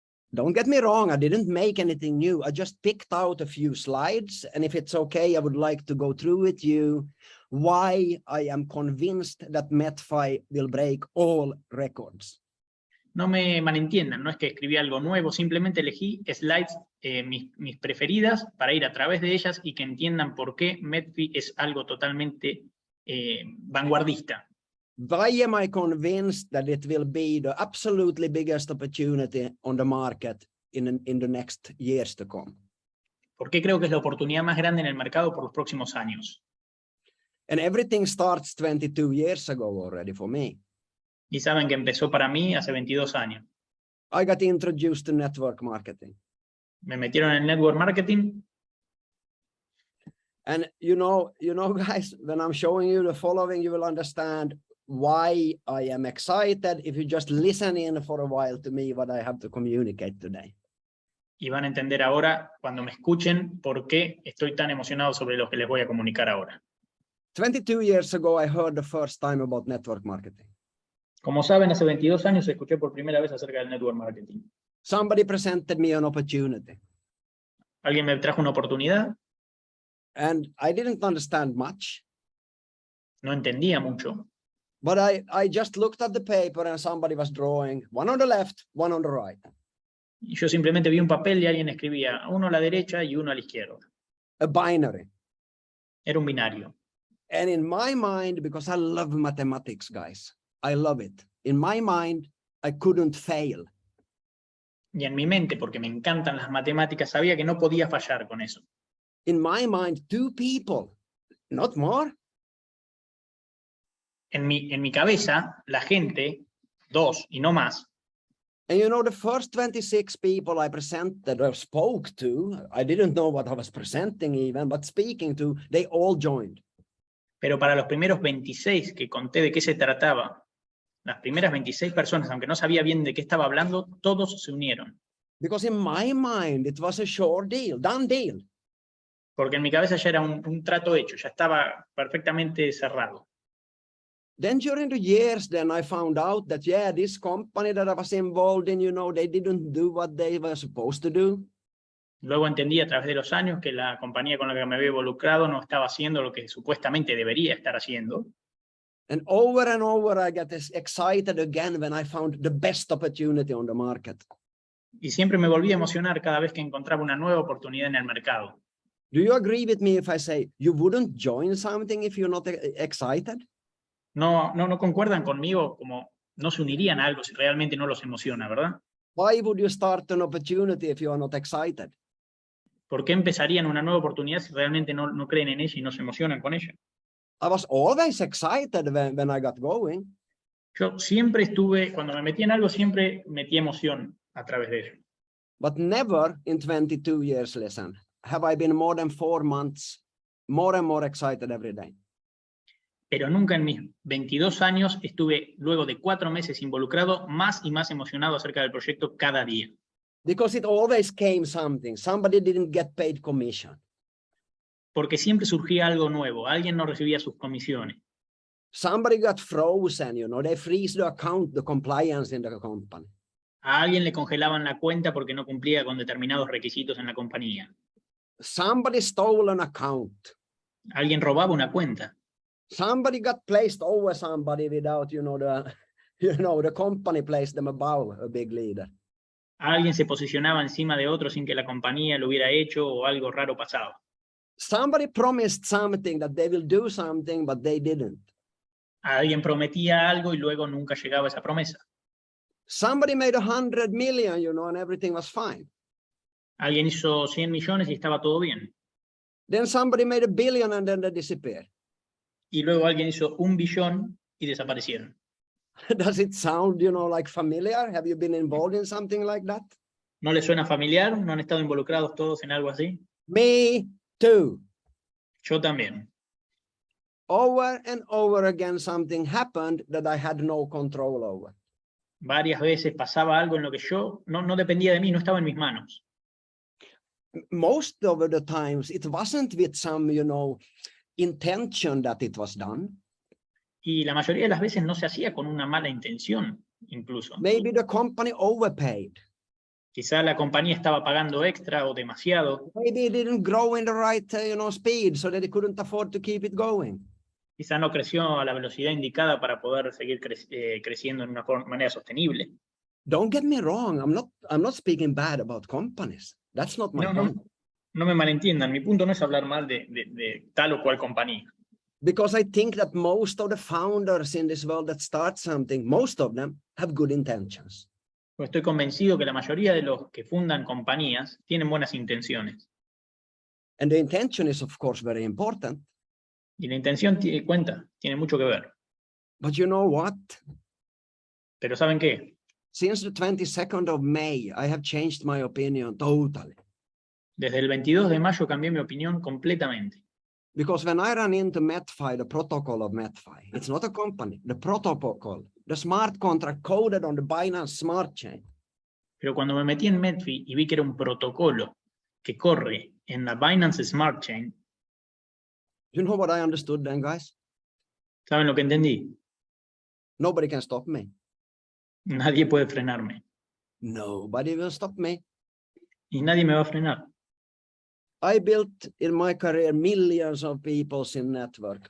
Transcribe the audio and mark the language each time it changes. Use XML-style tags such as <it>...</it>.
<en>Don't get me wrong, I didn't make anything new. I just picked out a few slides, and if it's okay, I would like to go through with you why I am convinced that Metfi will break all records.</en> <es>No me malentiendan, no es que escribí algo nuevo, simplemente elegí slides, mis preferidas, para ir a través de ellas y que entiendan por qué Metfi es algo totalmente vanguardista.</es> <en>Why am I convinced that it will be the absolutely biggest opportunity on the market in the next years to come.</en> <es>¿Por qué creo que es la oportunidad más grande en el mercado por los próximos años?</es> <en>And everything starts 22 years ago already for me.</en> <es>Y saben que empezó para mí hace 22 años.</es> <en>I got introduced to network marketing.</en> <es>Me metieron en network marketing.</es> <en>And you know, guys, when I'm showing you the following, you will understand why I am excited if you just listen in for a while to me what I have to communicate today.</en> <es>Y van a entender ahora, cuando me escuchen, por qué estoy tan emocionado sobre lo que les voy a comunicar ahora.</es> <en>22 years ago, I heard the first time about network marketing.</en> <es>Como saben, hace 22 años escuché por primera vez acerca del network marketing.</es> <en>Somebody presented me an opportunity.</en> <es>Alguien me trajo una oportunidad.</es> <en>And I didn't understand much.</en> <es>No entendía mucho.</es> <en>But I just looked at the paper and somebody was drawing one on the left, one on the right.</en> <es>Y yo simplemente vi un papel y alguien escribía uno a la derecha y uno a la izquierda.</es> <en>A binary.</en> <es>Era un binario.</es> <en>And in my mind, because I love mathematics, guys, I love it. In my mind, I couldn't fail.</en> <es>Y en mi mente, porque me encantan las matemáticas, sabía que no podía fallar con eso.</es> <en>In my mind, two people, not more.</en> <es>En mi cabeza, la gente, dos y no más.</es> <en>And you know, the first 26 people I presented or spoke to, I didn't know what I was presenting even, but speaking to, they all joined.</en> <es>Pero para los primeros 26 que conté de qué se trataba, las primeras 26 personas, aunque no sabía bien de qué estaba hablando, todos se unieron.</es> <en>Because in my mind, it was a sure deal, done deal.</en> <es>Porque en mi cabeza ya era un trato hecho, ya estaba perfectamente cerrado.</es> <en>Then during the years, then I found out that, yeah, this company that I was involved in, you know, they didn't do what they were supposed to do.</en> <es>Luego entendí a través de los años que la compañía con la que me había involucrado no estaba haciendo lo que supuestamente debería estar haciendo.</es> <en>And over, I get excited again when I found the best opportunity on the market.</en> <es>Y siempre me volví a emocionar cada vez que encontraba una nueva oportunidad en el mercado.</es> <en>Do you agree with me if I say you wouldn't join something if you're not excited?</en> <es>No concuerdan conmigo, como no se unirían a algo si realmente no los emociona, ¿verdad?</es> <en>Why would you start an opportunity if you are not excited?</en> <es>¿Por qué empezarían una nueva oportunidad si realmente no creen en ella y no se emocionan con ella?</es> <en>I was always excited when I got going.</en> <es>Yo siempre estuve, cuando me metí en algo, siempre metí emoción a través de ello.</es> <en>But never in 22 years, listen, have I been more than 4 months, more and more excited every day.</en> <es>Pero nunca en mis 22 años estuve, luego de 4 meses involucrado, más y más emocionado acerca del proyecto cada día.</es> <en>Because it always came something. Somebody didn't get paid commission.</en> <es>Porque siempre surgía algo nuevo, alguien no recibía sus comisiones.</es> <en>Somebody got frozen, you know, they freeze the account, the compliance in the company.</en> <es>A alguien le congelaban la cuenta porque no cumplía con determinados requisitos en la compañía.</es> <en>Somebody stole an account.</en> <es>Alguien robaba una cuenta.</es> <en>Somebody got placed over somebody without, the company placed them above a big leader.</en> <es>Alguien se posicionaba encima de otro sin que la compañía lo hubiera hecho o algo raro pasaba.</es> <en>Somebody promised something that they will do something, but they didn't.</en> <es>Alguien prometía algo y luego nunca llegaba a esa promesa.</es> <en>Somebody made 100 million, and everything was fine.</en> <es>Alguien hizo 100 millones y estaba todo bien.</es> <en>Then somebody made 1 billion and then they disappeared.</en> <es>Y luego alguien hizo 1 billón y desaparecieron.</es> <en>Does it sound, like familiar? Have you been involved in something like that?</en> <es>¿No les suena familiar? ¿No han estado involucrados todos en algo así?</es> <en>Me too.</en> <es>Yo también.</es> <en>Over and over again, something happened that I had no control over.</en> <es>Varias veces pasaba algo en lo que yo no dependía de mí, no estaba en mis manos.</es> <en>Most of the times, it wasn't with some, intention that it was done.</en> <es>Y la mayoría de las veces no se hacía con una mala intención, incluso.</es> <en>Maybe the company overpaid.</en> <es>Quizá la compañía estaba pagando extra o demasiado.</es> <en>Maybe it didn't grow in the right, speed, so that they couldn't afford to keep it going.</en> <es>Quizá no creció a la velocidad indicada para poder seguir creciendo en una manera sostenible.</es> <en>Don't get me wrong. I'm not speaking bad about companies. That's not my point.</en> <es>No me malentiendan. Mi punto no es hablar mal de tal o cual compañía.</es> <en>Because I think that most of the founders in this world that start something, most of them have good intentions.</en> <es>Pues estoy convencido que la mayoría de los que fundan compañías tienen buenas intenciones.</es> <en>And the intention is, of course, very important.</en> <es>Y la intención tiene mucho que ver.</es> <en>But you know what?</en> <es>Pero ¿saben qué?</es> <en>Since the 22nd of May, I have changed my opinion totally.</en> <es>Desde el 22 de mayo cambié mi opinión completamente.</es> <en>Because when I ran into Metfi, the protocol of Metfi, it's not a company, the protocol, the smart contract coded on the Binance Smart Chain.</en> <es>Pero cuando me metí en Metfi y vi que era un protocolo que corre en la Binance Smart Chain,</es> <en>You know what I understood then, guys?</en> <es>¿saben lo que entendí?</es> <en>Nobody can stop me.</en> <es>Nadie puede frenarme.</es> <en>Nobody will stop me.</en> <es>Y nadie me va a frenar.</es> <en>I built in my career millions of people in network.</en>